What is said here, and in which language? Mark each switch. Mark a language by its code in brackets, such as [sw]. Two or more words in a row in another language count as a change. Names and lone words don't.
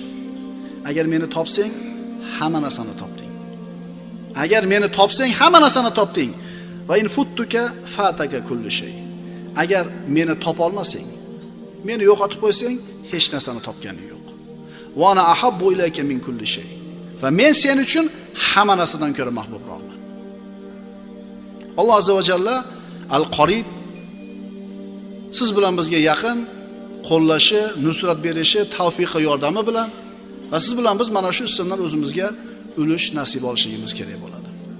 [uz] Agar meni topsang, hamma narsani topding. Agar meni topsang, hamma narsani topding. [ar] وإن فتك فاتك كل شيء. [uz] Agar meni topa olmasang, meni yo'qotib qo'ysang, hech narsani topganing yo'q. [ar] وأنا أحب إليك من كل شيء. [uz] Va men sen uchun hamma narsadan ko'ra mahbubroqman. Alloh [ar] عز وجل [uz] al-Qorib siz bilan bizga yaqin, qo'llashi, nusrat berishi, tavfiqi yordami bilan va siz bilan biz mana shu ismdan o'zimizga ulush nasib olishimiz kerak bo'ladi.